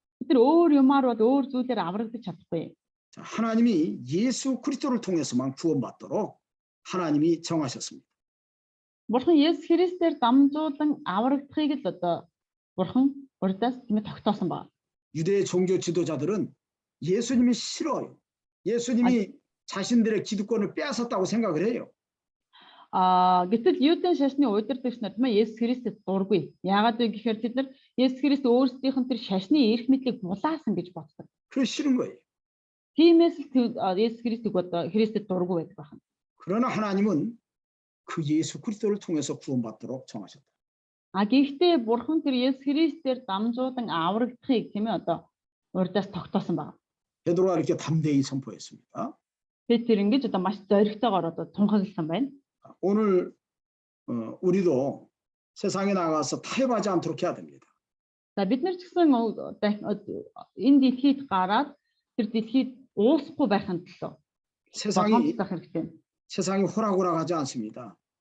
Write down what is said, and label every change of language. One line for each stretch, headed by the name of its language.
Mongolian: бид нар өөр юмар бол өөр зүйлээр аврагдаж чадахгүй.
Korean: 자, 하나님이 예수 그리스도를 통해서만 구원받도록 하나님이 정하셨습니다.
Mongolian: Бурхан Есүс Христээр дамжуулан аврагдахыг л одоо Бурхан урдаас тийм тогтоосон байна.
Korean: 유대 종교 지도자들은 예수님이 싫어요. 예수님이 자신들의 기득권을 빼앗았다고 생각을 해요.
Mongolian: Гэтэл Юудын шашны удирдагч нар тийм Есүс Христэд дургүй. Яагаад вэ гэхээр тэд нар Есүс Христ өөрсдийнх нь тэр шашны эрх мэдлийг булаасан гэж боддог.
Korean: 그게 싫은 거예요.
Mongolian: Тиймээс л Есүс Христийг одоо Христэд дургүй байдаг байна.
Korean: 그러나 하나님은 그 예수 그리스도를 통해서 구원받도록 정하셨다.
Mongolian: Гэхдээ Бурхан тэр Есүс Христээр дамжуулан аврагдахыг тийм одоо урдаас тогтоосон байна.
Korean: 베드로가 이렇게 담대히 선포했습니다.
Mongolian: Тэр ингэж одоо маш зоригтойгоор одоо тунхагласан байна.
Korean: 오늘 우리도 세상에 나가서 타협하지 않도록 해야 됩니다.
Mongolian: За бид нар ч гэсэн энэ дэлхийд гараад тэр дэлхийд уусахгүй байхын төлөө
Korean: 세상이 호락호락하지 않습니다.